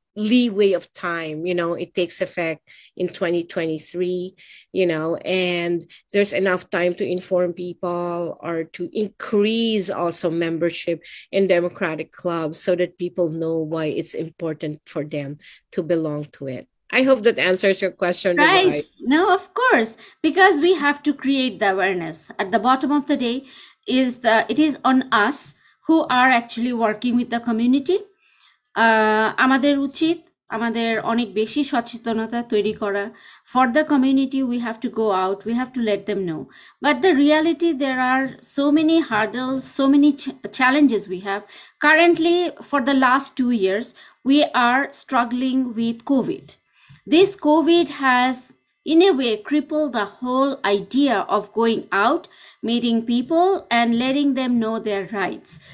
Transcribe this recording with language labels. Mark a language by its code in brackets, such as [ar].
[en] leeway of time. It takes effect in 2023, and there's enough time to inform people or to increase also membership in democratic clubs so that people know why it's important for them to belong to it. I hope that answers your question. Right. No, of course, because we have to create the awareness. At the bottom of the day, it is on us who are actually working with the community. [bn] আমাদের উচিত আমাদের অনেক বেশি সচেতনতা তৈরি করা. [en] For the community, we have to go out, we have to let them know. But the reality, there are so many hurdles, so many challenges we have. Currently, for the last 2 years, we are struggling with COVID. This COVID has, in a way, crippled the whole idea of going out, meeting people, and letting them know their rights.